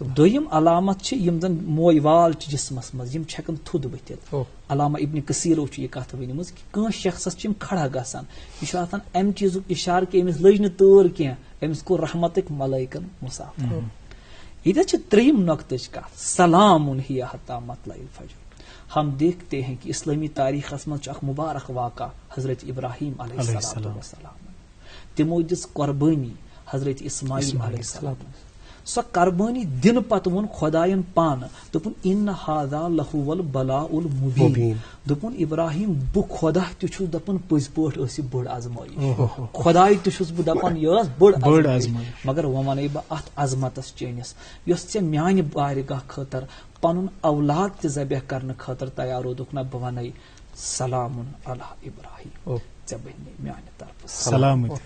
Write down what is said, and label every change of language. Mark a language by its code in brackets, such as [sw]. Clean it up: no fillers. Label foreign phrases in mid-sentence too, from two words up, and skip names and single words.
[ks] دوٚیِم علامت چھِ یِم زن موے وال چھِ جسمس منٛز یِم چھِ ہٮ۪کان تھوٚد ؤتھِتھ. علامہ ابن کثیرو چھُ یہِ کتھ ؤنمٕژ کہ کٲنٛسہِ شخصس چھِ یِم کھڑا گژھان، یہِ چھُ آسان امہِ چیٖزُک اشارٕ کہ أمِس لٔج نہٕ تٲر کینٛہہ، أمِس کوٚر رحمتٕکۍ ملائکن مصافہ. ادھر چھ تریم نقطٕچ کتھ [ar] سلام ہی حتی مطلع الفجر. [ur] ہم دیکھتے ہیں کہ [ks] اسلامی تاریخ مجھ اخ مبارک واقعہ حضرت ابراہیم علیہ السلام تمو دِژ قربانی حضرت اسماعیل علیہ السلام. سو قربانی دن پتہ وون خدائن پان دپن [ar] ان ھذا لہو البلاء المبین. [ks] دپن ابراہیم بہ خدا تہ چھس دپن پٔزۍ پٲٹھۍ ٲس یہِ بٔڑ آزمٲیش، خداے تہ چھس بہ دپان یہِ ٲس بٔڑ آزمٲیش. مگر وۄنۍ ونے بہ اتھ عظمتس چٲنِس یۄس ژےٚ میانہِ بارگاہ خٲطر پنُن اولاد تہِ ذبح کرنہٕ خٲطرٕ تیار روٗدُکھ نہ بہ ونے [ar] سلام علی ابراہیم، [ks] ژےٚ بنہِ میانہِ طرفہٕ سلامت.